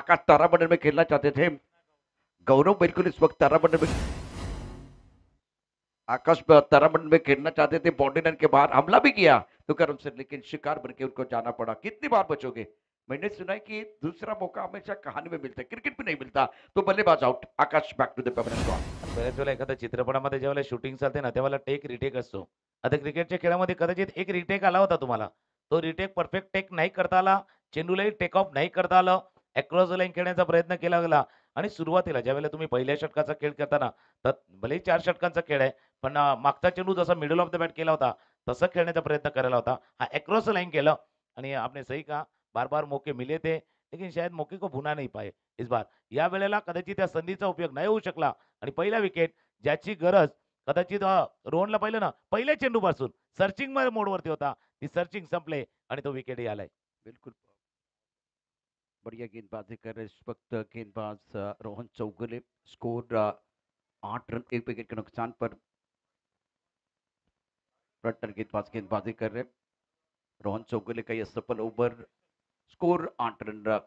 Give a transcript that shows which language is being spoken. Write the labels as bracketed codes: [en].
[hi] आकाश तारामंडल में खेलना चाहते थे, गौरव बिल्कुल इस वक्त तारामंडल में आकाश तारामंडल में खेलना चाहते थे, बाउंड्री लाइन के बाहर हमला भी किया तो करम से, लेकिन शिकार बन के उनको जाना पड़ा। कितनी बार बचोगे? मैंने सुना है कि दूसरा मौका हमेशा कहानी में मिलता है, क्रिकेट में नहीं मिलता। तो बल्लेबाज out, Akash [en] Back to the permanent squad. [mr] बऱ्याच वेळेला एखाद्या चित्रपटामध्ये ज्यावेळेला शूटिंग चालते ना, त्यावेळेला टेक रिटेक असतो. आता क्रिकेटच्या खेळामध्ये कदाचित एक रिटेक आला होता तुम्हाला. तो रिटेक परफेक्ट टेक नाही करता आला. चेंडूलाही टेक ऑफ नाही करता आलं. अक्रॉस द लाईन खेळण्याचा प्रयत्न केला गेला आणि सुरुवातीला ज्यावेळेला तुम्ही पहिल्या षटकाचा खेळ करताना, तर भलेही 4 षटकांचा खेळ आहे, पण मागचा चेंडू जसा मिडल ऑफ द बॅट केला होता, तसा खेळण्याचा प्रयत्न करायला होता. हा अक्रॉस द लाइन केलं आणि [hi] आपने सही कहा, बार-बार मौके मिले थे, लेकिन शायद मौके को भुना नहीं पाए इस बार. [mr] या वेळेला कदाचित त्या संधीचा उपयोग नाही होऊ शकला आणि पहिला विकेट ज्याची गरज कदाचित रोहनला पाहिलं ना, पहिल्या चेंडूपासून सर्चिंग मोडवरती होता. ती सर्चिंग संपले आणि तो विकेटही आलाय. [hi] बिल्कुल बढ़िया गेंदबाजी कर रहे इस वक्त गेंदबाज Rohan Chougule. Score 8 run, 1 wicket के नुकसान पर रन गेंदबाज गेंदबाजी कर रहे। रोहन चौगुले का यह सफल ओवर। Score 8 run.